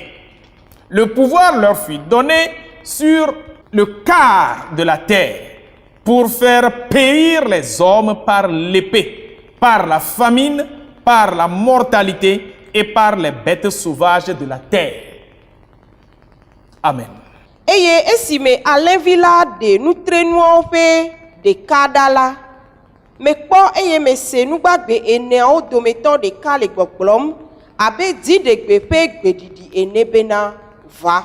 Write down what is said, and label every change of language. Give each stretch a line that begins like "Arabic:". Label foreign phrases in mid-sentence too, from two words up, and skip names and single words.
French: Le pouvoir leur fut donné sur le quart de la terre pour faire périr les hommes par l'épée, par la famine, par la mortalité et par les bêtes sauvages de la terre. Amen.
Ewe: Eye esime alẽvi la ɖe nutrenuawo ƒe ɖeka ɖa la, mekpɔ eye mese nugbagbe eneawo dometɔ ɖeka le gbɔgblɔm abe dziɖegbe ƒe gbeɖiɖi ene bena va.